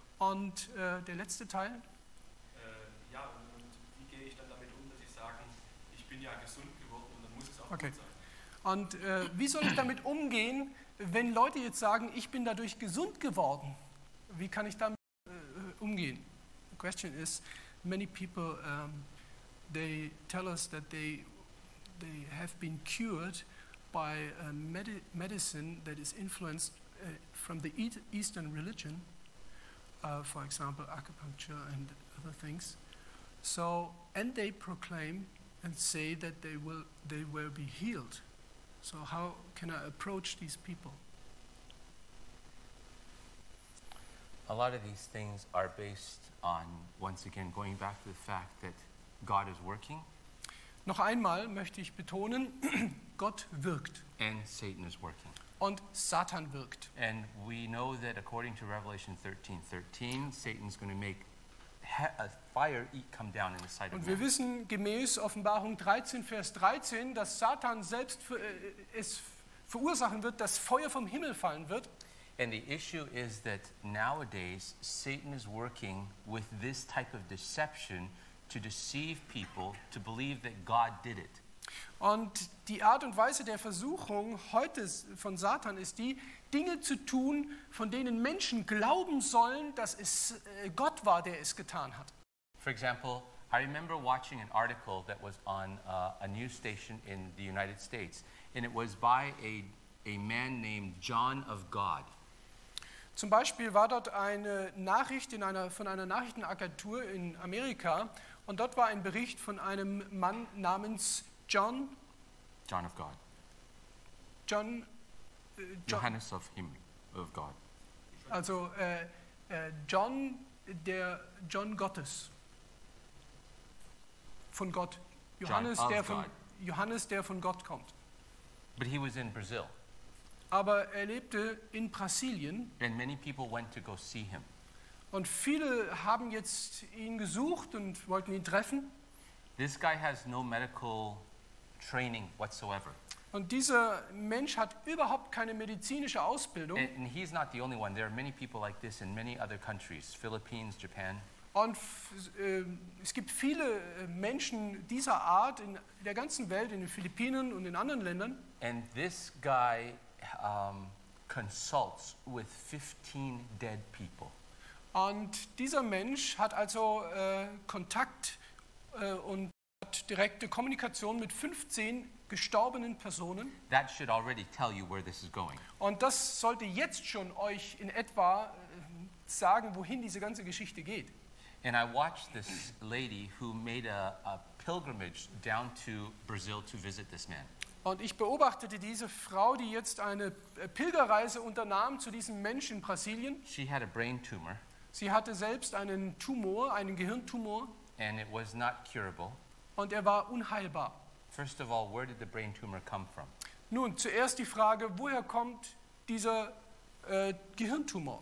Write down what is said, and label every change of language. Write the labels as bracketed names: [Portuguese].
[German] Und der letzte Teil? Und wie gehe ich dann damit um, dass ich sage, ich bin ja gesund geworden und dann muss es auch gut sein? Und wie soll ich damit umgehen, wenn Leute jetzt sagen, ich bin dadurch gesund geworden? Wie kann ich damit umgehen? [English] The question is, many people, they tell us that they have been cured by a medicine that is influenced from the Eastern religion. For example, acupuncture and other things. So, and they proclaim and say that they will be healed. So, how can I approach these people? A lot of these things are based on, once again, going back to the fact that God is working. [German] Noch einmal möchte ich betonen, Gott wirkt. [English] And Satan is working. [German] Und Satan wirkt. [English] And we know that according to Revelation 13:13, Satan's going to make a fire come down in the sight of man. [German] Und wir wissen gemäß Offenbarung 13, Vers 13, dass Satan selbst es verursachen wird, dass Feuer vom Himmel fallen wird. [English] And the issue is that nowadays Satan is working with this type of deception to deceive people to believe that God did it. [German] Und die Art und Weise der Versuchung heute von Satan ist die, Dinge zu tun, von denen Menschen glauben sollen, dass es Gott war, der es getan hat. [English] For example, I remember watching an article that was on a news station in the United States, and it was by a man named John of God. [German] Zum Beispiel war dort eine Nachricht von einer Nachrichtenagentur in Amerika, und dort war ein Bericht von einem Mann namens John [English] of God. [German] Johannes [English] of him, of God. [German] Also John, der John Gottes. Von Gott. Johannes, [English] John [German] der [English] of [German] von [English] God. [German] Johannes, der von Gott kommt. [English] But he was in Brazil. [German] Aber er lebte in Brasilien. [English] And many people went to go see him. [German] Und viele haben jetzt ihn gesucht und wollten ihn treffen. [English] This guy has no medical training whatsoever. [German] Und dieser Mensch hat überhaupt keine medizinische Ausbildung. [English] And he's not the only one. There are many people like this in many other countries, Philippines, Japan. [German] Und es gibt viele Menschen dieser Art in der ganzen Welt, in den Philippinen und in anderen Ländern. [English] And this guy consults with 15 dead people. [German] Und dieser Mensch hat also Kontakt und direkte Kommunikation mit 15 gestorbenen Personen. [English] That should already tell you where this is going. [German] Und das sollte jetzt schon euch in etwa sagen, wohin diese ganze Geschichte geht. [English] And I watched this lady who made a pilgrimage down to Brazil to visit this man. [German] Und ich beobachtete diese Frau, die jetzt eine Pilgerreise unternahm zu diesem Menschen in Brasilien. [English] She had a brain tumor. [German] Sie hatte selbst einen Tumor, einen Gehirntumor. [English] And it was not curable. [German] Und er war unheilbar. [English] First of all, where did the brain tumor come from? [German] Nun, zuerst die Frage, woher kommt dieser Gehirntumor?